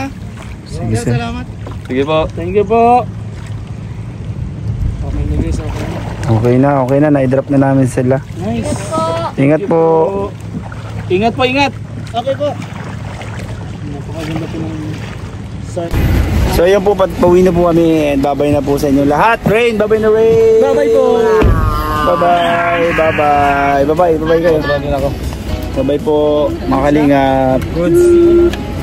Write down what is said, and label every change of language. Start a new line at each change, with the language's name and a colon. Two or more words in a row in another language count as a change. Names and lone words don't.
Filipino: Sige, sir. Sige po.
English: Thank you
Filipino: po. Okay na guys, okay na. Okay na, na-drop na namin sila. Nice. Ingat po. Ingat po, ingat. Okay po. Napakaganda po ng sun. So yun po, pauwi na po kami and babay na po sa inyo lahat. Rain, babay na Rain. Bye-bye po. Bye-bye, bye-bye. Bye-bye, bye-bye kayo. Bye po, mga kalingap. Goods.